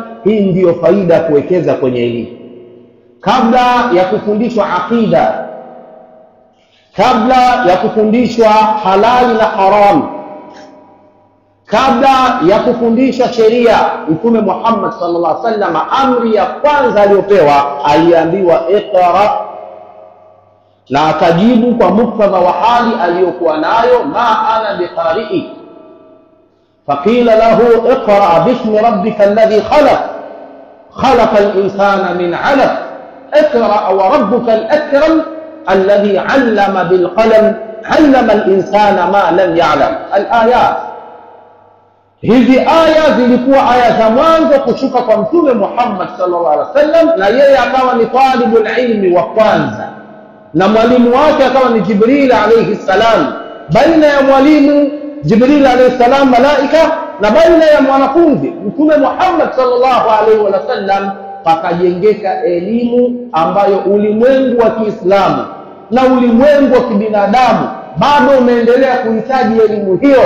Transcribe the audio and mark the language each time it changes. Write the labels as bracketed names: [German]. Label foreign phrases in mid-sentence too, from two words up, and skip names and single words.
[Swahili] Hii ndiyo faida ya kuwekeza kwenye elimu. Kabla ya kufundishwa aqida, kabla ya kufundishwa halali na haram, kabla ya kufundishwa sheria, mtume Muhammad [Arabic] صلى الله عليه وسلم [Swahili] amri ya kwanza aliyopewa aliambiwa iqra, na akajibu kwa muktadha wa hali aliyokuwa nayo: [Arabic] ما أنا بقارئ. فقيل له اقرأ باسم ربك الذي خلق خلق الإنسان من علق اقرأ وربك الأكرم الذي علم بالقلم علم الإنسان ما لم يعلم. [Swahili] Al-ayat hizi aya zilikuwa aya za mwanzo kushuka kwa mtume Muhammad [Arabic] صلى الله عليه وسلم, [Swahili] na yeye akawa ni [Arabic] طالب العلم [Swahili] wa kwanza, na mwalimu wake akawa ni Jibril [Arabic] عليه السلام. [Swahili] Baina ya mwalimu Jibril [Arabic] عليه السلام [Swahili] malaika na baina ya mwanafunzi mtume Muhammad [Arabic] صلى الله عليه وسلم [Swahili] pakajengeka elimu ambayo ulimwengu wa Kiislamu na ulimwengu wa kibinadamu bado umeendelea kuhitaji elimu hiyo.